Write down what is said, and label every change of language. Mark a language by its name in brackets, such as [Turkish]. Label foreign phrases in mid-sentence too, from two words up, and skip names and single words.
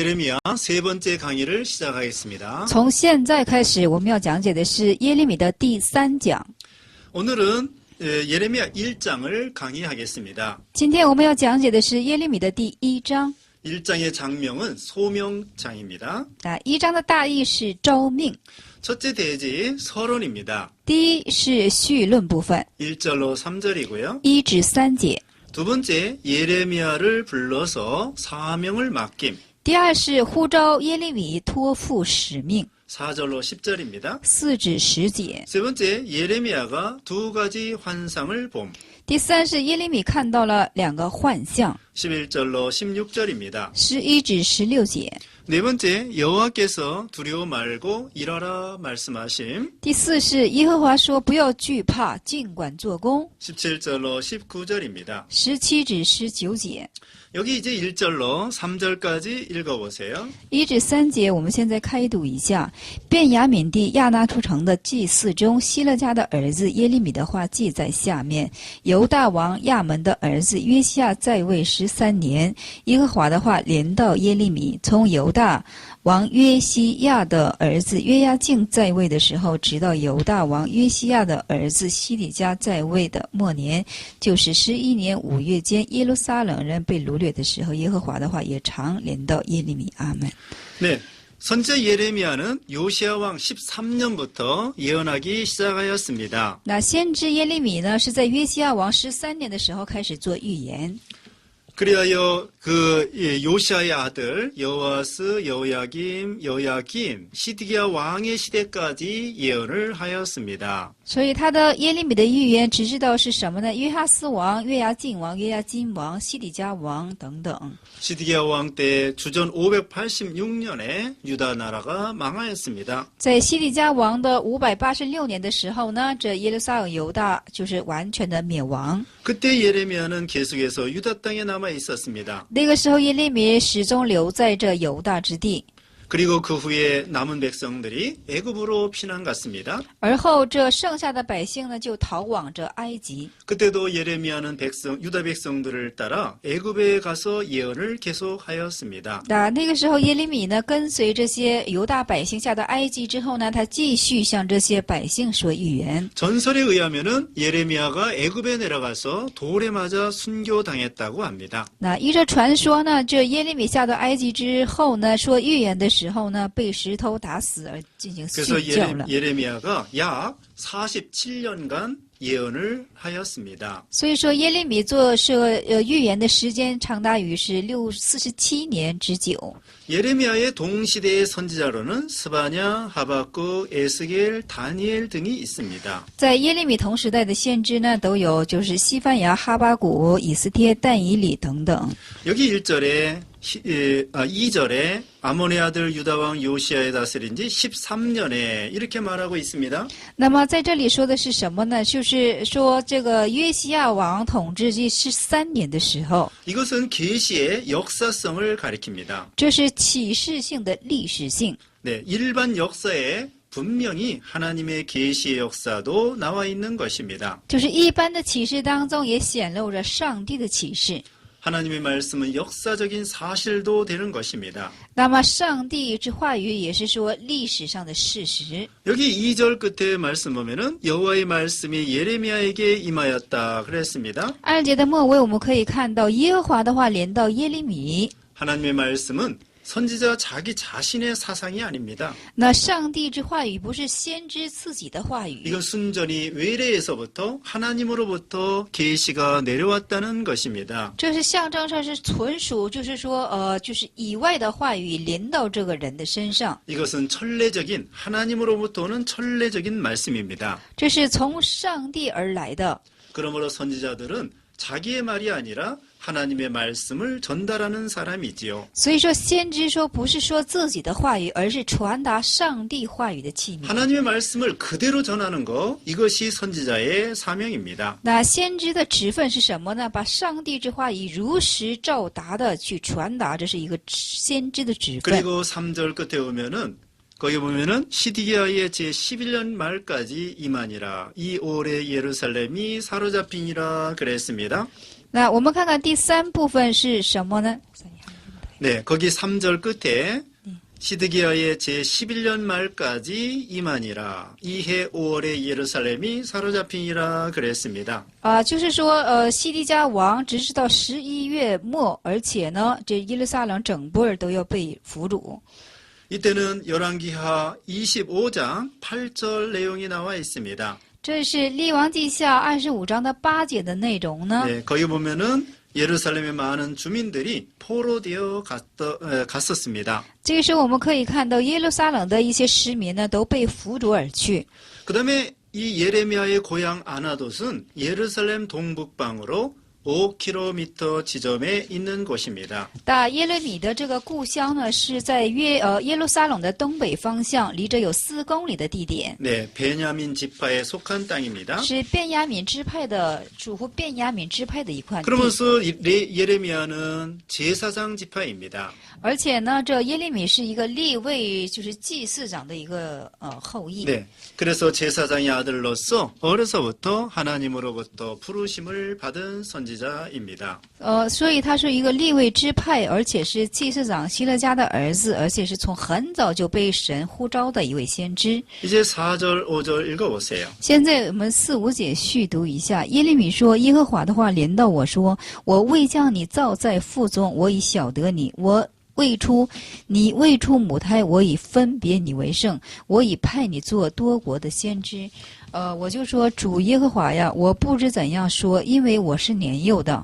[Korean] 예레미야 세 번째 강의를 시작하겠습니다. [Chinese] 从现在开始，我们要讲解的是耶利米的第3讲。 [Korean] 오늘은 예레미야 1장을 강의하겠습니다. [Chinese] 今天我们要讲解的是耶利米的第1章。 [Korean] 1장의 장명은 소명장입니다. [Chinese] 1 章的大意是召命， [Korean] 첫째 대지 서론입니다. [Chinese] 第一是绪论部分， [Korean] 1절로 3절이고요. [Chinese] 1 至3节。 [Korean] 두 번째 예레미야를 불러서 사명을 맡김. [Chinese] 第二是呼召耶利米托付使命， [Korean] 4절로 10절입니다. [Chinese] 4 至10节。 [Korean] 세 번째 예레미야가 두 가지 환상을 봄. [Chinese] 第三是耶利米看到了2个幻象， [Korean] 11절로 16절입니다. [Chinese] 11 至16节。 [Korean] 네 번째 여호와께서 두려워 말고 일하라 말씀하심. [Chinese] 第四是耶和华说不要惧怕，尽管做工， [Korean] 17절로 19절입니다. [Chinese] 17 至19节。 [Korean] 여기 이제 1절로 3절까지 읽어보세요. [Chinese] 1 至3节，我们现在开读一下。便雅悯地亚纳出城的祭祀中，希勒家的儿子耶利米的话记在下面。犹大王亚门的儿子约西亚在位13年，耶和华的话临到耶利米，从犹大王约西亚的儿子约押敬在位的时候，直到犹大王约西亚的儿子西底家在位的末年，就是11年5月间，耶路撒冷人被掳掠的时候，耶和华的话也常临到耶利米。阿门。 [Korean] 네, 선제 예레미야는 요시야 왕 13년부터 예언하기 시작하였습니다. [Chinese] 那先知耶利米呢，是在约西亚王13年的时候开始做预言。 [Korean] 그리하여 요시야의 아들 여호아스, 여호야김, 여호야긴, 시드기야 왕의 시대까지 예언을 하였습니다. [Chinese] 所以他的耶利米的预言只知道是什么呢？约哈斯王、约牙敬王、约牙金王、西底家王等等。 [Korean] 시드기야 왕 때 주전 586년에 유다 나라가 망하였습니다. [Chinese] 在西底家王的586年的时候呢，这耶路撒冷犹大就是完全的灭亡。 [Korean] 그때 예레미야는 계속해서 유다 땅에 남아 있었습니다. [Chinese] 那个时候耶利米始终留在这犹大之地。 [Korean] 그리고 그 후에 남은 백성들이 애굽으로 피난 갔습니다. [Chinese] 而后这剩下的百姓呢，就逃往这埃及。 [Korean] 그때도 예레미야는 유다 백성들을 따라 애굽에 가서 예언을 계속하였습니다. [Chinese] 那个时候耶利米呢，跟随这些犹大百姓下到埃及之后呢，他继续向这些百姓说预言。 [Korean] 전설에 의하면은 예레미야가 애굽에 내려가서 돌에 맞아 순교당했다고 합니다. [Chinese] 那依着传说呢，这耶利米下到埃及之后呢，说预言的时候呢，被石头打死而进行 [Korean] 그래서 [Chinese] 殉教了。 [Korean] 예레미야가 약 47년간 예언을 하였습니다. [Chinese] 所以说耶利米做预言的时间长达于是47年之久。 [Korean] 예레미야의 동시대의 선지자로는 스바냐, 하박국, 에스겔, 다니엘 등이 있습니다. [Chinese] 在耶利米同时代的先知呢，都有就是西番雅、哈巴谷、以斯帖、但以理等等。 [Korean] 여기 2절에 아몬의 아들 유다왕 요시야의 다스린 지 13년에 이렇게 말하고 있습니다. [Chinese] 那么在这里说的是什么呢？就是说这个约西亚王统治第13年的时候， [Korean] 이것은 계시의 역사성을 가리킵니다. [Chinese] 这是启示性的历史性。 [Korean] 네, 일반 역사에 분명히 하나님의 계시의 역사도 나와 있는 것입니다. [Chinese] 就是一般的启示当中也显露着上帝的启示。 [Korean] 하나님의 말씀은 역사적인 사실도 되는 것입니다. [Chinese] 那么上帝之话语也是说历史上的事实。 [Korean] 여기 2절 끝에 말씀 보면은 여호와의 말씀이 예레미야에게 임하였다 그랬습니다. [Chinese] 2 节的末尾我们可以看到耶和华的话临到耶利米。 [Korean] 하나님의 말씀은 선지자 자기 자신의 사상이 아닙니다. [Chinese] 那上帝之话语不是先知自己的话语， [Korean] 이건 순전히 외래에서부터 하나님으로부터 계시가 내려왔다는 것입니다. [Chinese] 这是象征上是纯属就是说就是以外的话语临到这个人的身上。 [Korean] 이것은 천례적인 하나님으로부터 오는 천례적인 말씀입니다. [Chinese] 这是从上帝而来的。 [Korean] 그러므로 선지자들은 자기의 말이 아니라 하나님의 말씀을 전달하는 사람이지요. [Chinese] 所以说先知说不是说自己的话语，而是传达上帝话语的器皿。 [Korean] 하나님의 말씀을 그대로 전하는 것, 이것이 선지자의 사명입니다. [Chinese] 那先知的职分是什么呢？把上帝之话语如实照达的去传达，这是一个先知的职分。 [Korean] 그리고 3절 끝에 보면은 거기 보면은 시디기야의 제11년 말까지 임하니라 이 올해 예루살렘이 사로잡히니라 그랬습니다. [Chinese] 那我们看看第3部分是什么呢？ [Korean] 네, 거기 3절 끝에 시드기야의 제11년 말까지 임하니라. 이해 5월에 예루살렘이 사로잡히니라 그랬습니다. [Chinese] 就是说，西底家王直至到11月末，而且呢，这耶路撒冷整部都要被俘虏。 [Korean] 이때는 열왕기하 25장 8절 내용이 나와 있습니다. [Chinese] 这是列王记下25章的8节的内容呢。 [Korean] 네, 거기 보면은 예루살렘의 많은 주민들이 포로되어 갔었습니다. [Chinese] 这个时候我们可以看到耶路撒冷的一些市民呢都被俘虏而去。 [Korean] 그다음에 이 예레미야의 고향 아나돗은 예루살렘 동북방으로 5km 지점에 있는 곳입니다. [Chinese] 大耶勒米的这个故乡呢是在耶路撒冷的东北方向，离着有4公里的地点。 [Korean] 네, 베냐민 지파에 속한 땅입니다. [Chinese] 是便雅悯支派的属乎便雅悯支派的一块地。 [Korean] 그러면서 예레미야는 제사장 지파입니다. [Chinese] 而且呢，这耶利米是一个立位，就是祭司长的一个后裔。 [Korean] 네, 그래서 제사장의 아들로서 어려서부터 하나님으로부터 부르심을 받은 선지자입니다. [Chinese] 所以他是一个立位支派，而且是祭司长希勒家的儿子，而且是从很早就被神呼召的一位先知。 [Korean] 이제 4절, 5절 읽어보세요. [Chinese] 现在我们4、5节续读一下。耶利米说：“耶和华的话临到我说，我未将你造在腹中，我已晓得你。你未出母胎，我已分别你为圣，我已派你做多国的先知。” 我就说主耶和华呀，我不知怎样说，因为我是年幼的。